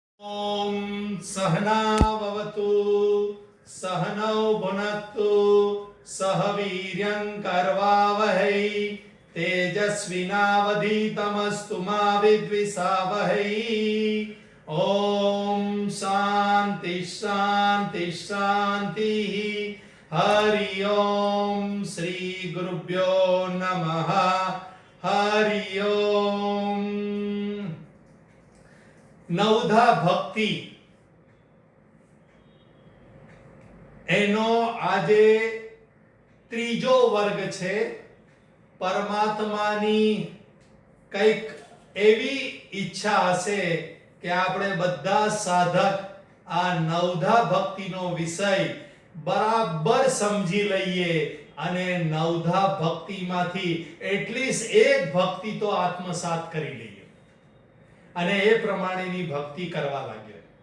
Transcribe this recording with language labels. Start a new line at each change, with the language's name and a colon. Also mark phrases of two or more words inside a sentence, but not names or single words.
Sanskrit: ओम सहनाववतु सहनौ भुनक्तु सह वीर्यं करवावहै तेजस्विनावधीतमस्तु मा विद्विषावहै। ओम शांति शांति शांति। हरि ओम श्री गुरुभ्यो नमः। हरि ओम।
Gujarati: નવધા ભક્તિ એનો આજે ત્રીજો વર્ગ છે। પરમાત્માની કઈક એવી ઈચ્છા હશે કે આપણે બધા સાધક આ નવધા ભક્તિનો વિષય બરાબર સમજી લઈએ અને નવધા ભક્તિમાંથી એટલીસ્ટ એક ભક્તિ તો આત્મસાત કરી લઈએ અને એ પ્રમાણેની ભક્તિ કરવા લાગ્યો।